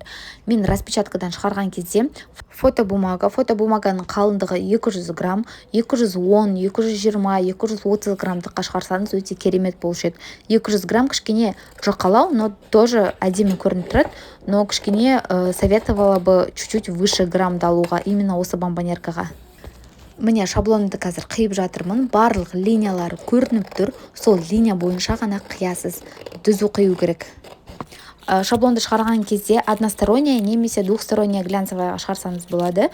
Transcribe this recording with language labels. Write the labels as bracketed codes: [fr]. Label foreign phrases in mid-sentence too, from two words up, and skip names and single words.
[kk] Мен распечаткадан шығарған кезде фотобумаганың қалыңдығы 200 грамм, 210, 220, 230 граммдыққа шығарсаңыз өте керемет болушы еді. 200 грамм кішкене жұқалау, [ru] но тоже [kk] әдемі көрініп тұрады, но кішкене [ru] советовала бы чуть-чуть выше [kk] граммды алуға, именно осы бомбонеркаға. Міне шаблонымды қазір қиып жатырмын. Барлық линиялары көрініп тұр. Сол линия бойынша ғана қиясыз. Дүзу қию керек. Шаблонды шығарған кезде односторонняя немесе [ru] двухсторонняя глянцевая [kk] шығарсаңыз болады.